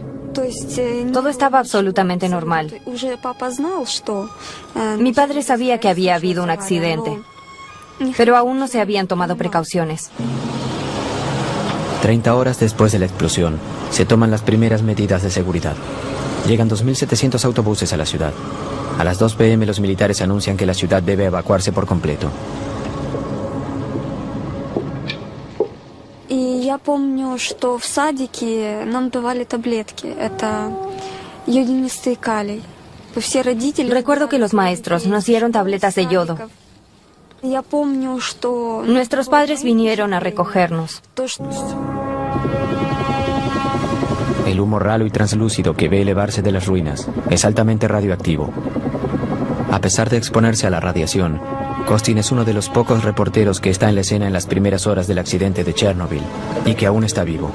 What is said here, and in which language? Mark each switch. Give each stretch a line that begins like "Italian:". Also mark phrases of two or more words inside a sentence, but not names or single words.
Spanish: Todo estaba absolutamente normal. Mi padre sabía que había habido un accidente, pero aún no se habían tomado precauciones. 30 horas después de la explosión, se toman las primeras medidas de seguridad. Llegan 2.700 autobuses a la ciudad. A las 2 p.m. los militares anuncian que la ciudad debe evacuarse por completo.
Russian: Я помню, что в садике нам давали таблетки. Это йодинистый калий. Все родители...
Spanish: Recuerdo que los maestros nos dieron tabletas de yodo.
Russian: Я помню, что...
Spanish: Nuestros padres vinieron a recogernos. El humo ralo y translúcido que ve elevarse de las ruinas es altamente radioactivo. A pesar de exponerse a la radiación, Kostin es uno de los pocos reporteros que está en la escena en las primeras horas del accidente de Chernobyl y que aún está vivo.